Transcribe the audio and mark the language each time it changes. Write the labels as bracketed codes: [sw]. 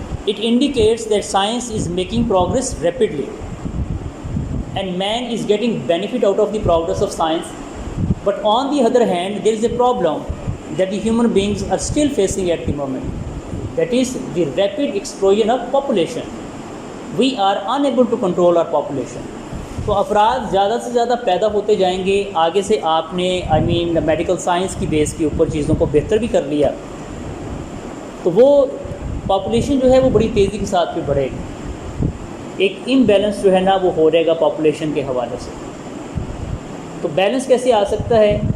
[en] It indicates that science is making progress rapidly and man is getting benefit out of the progress of science, but on the other hand there is a problem that the human beings are still facing at the moment, that is the rapid explosion of population. We are unable to control our population. [ur] تو افراد زیادہ سے زیادہ پیدا ہوتے جائیں گے، آگے سے آپ نے میڈیکل سائنس کی بیس کے اوپر چیزوں کو بہتر بھی کر لیا، تو وہ پاپولیشن جو ہے وہ بڑی تیزی کے ساتھ بھی بڑھے گی، ایک امبیلنس جو ہے نا وہ ہو رہے گا پاپولیشن کے حوالے سے۔ تو بیلنس کیسے آ سکتا ہے؟